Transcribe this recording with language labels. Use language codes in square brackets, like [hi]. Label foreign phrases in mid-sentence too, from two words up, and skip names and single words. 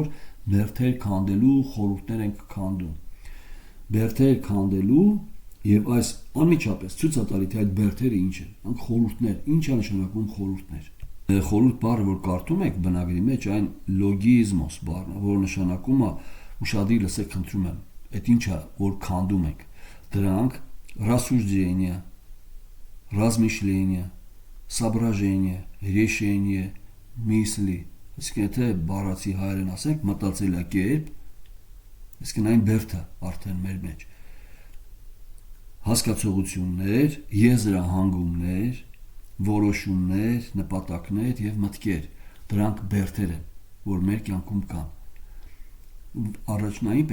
[hy] բերդեր քանդելու խորհուրդներ ենք քանդում։ Բերդեր քանդելու եւ այս անմիջապես ցույց է տալի, թե այդ բերդերը ինչ են, անք խորհուրդներ, ինչ է նշանակում խորհուրդներ։ Խորհուրդ բառը, որ կարդում եք բնագրի մեջ, այն լոգիզմոս բառն է, որը նշանակում է ուշադիր լսեք, խնդրում եմ, այդ ինչ է, որ քանդում եք։ Դրանք [ru] рассуждение, размышление, соображение, решение, мысли, [hy] այսինքն եթե բառացի հայերեն ասենք, մտածելակերպ, այսինքն այն բերդը արդեն մեր մեջ։ Հասկացողություններ, եզրահանգումներ, որոշումներ, նպատակներ եւ մտքեր, դրանք բերդեր են, որ մեր կյանքում կան։ Առաջնային